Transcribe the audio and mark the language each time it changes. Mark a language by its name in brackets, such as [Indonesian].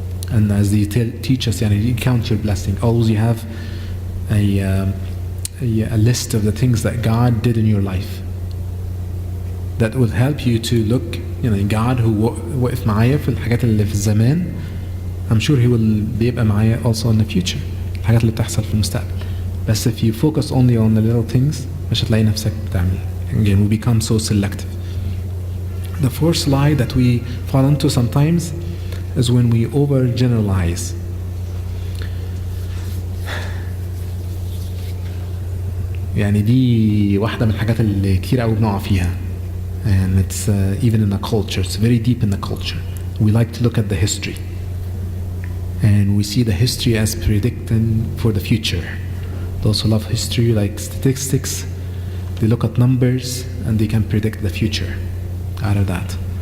[English] And as they teach us, you count your blessing. Always you have a list of the things that God did in your life that will help you to look, God who [Arabic] وقف معايا في الحاجات اللي في الزمان, [English] I'm sure he will [Arabic] بيبقى معايا [English] also in the future, [Arabic] الحاجات اللي بتحصل في المستقبل. [English] بس if you focus only on the little things [Arabic] مش هتلاقي نفسك بتعمل. [English] Again, we become so selective. The fourth lie that we fall into sometimes is when we overgeneralize. [Arabic] يعني دي واحدة من الحاجات اللي كتير قوي بنقع فيها. [English] And it's even in the culture, it's very deep in the culture. We like to look at the history. And we see the history as predicting for the future. Those who love history, like statistics, they look at numbers and they can predict the future out of that.